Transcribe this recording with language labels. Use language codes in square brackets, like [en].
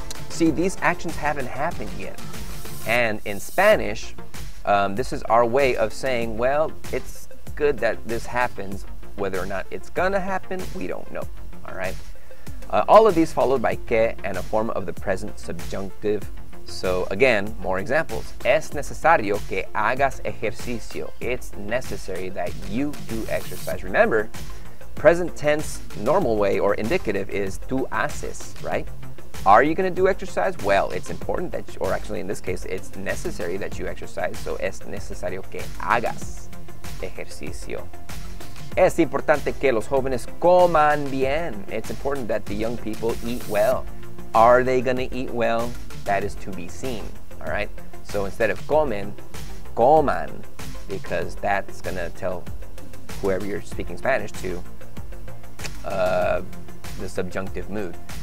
[en] See, these actions haven't happened yet. And in Spanish, this is our way of saying, well, it's good that this happens. Whether or not it's gonna happen, we don't know. All right. All of these followed by que and a form of the present subjunctive. So again, more examples. [es] Es necesario que hagas ejercicio. [en] It's necessary that you do exercise. Remember, present tense normal way or indicative is [es] tú haces, [en] right? Are you going to do exercise? Well, it's important that, or actually in this case, it's necessary that you exercise. [es] So es necesario que hagas ejercicio. Es importante que los jóvenes coman bien. [en] It's important that the young people eat well. Are they going to eat well? That is to be seen, all right? So instead of comen, coman, because that's going to tell whoever you're speaking Spanish to the subjunctive mood.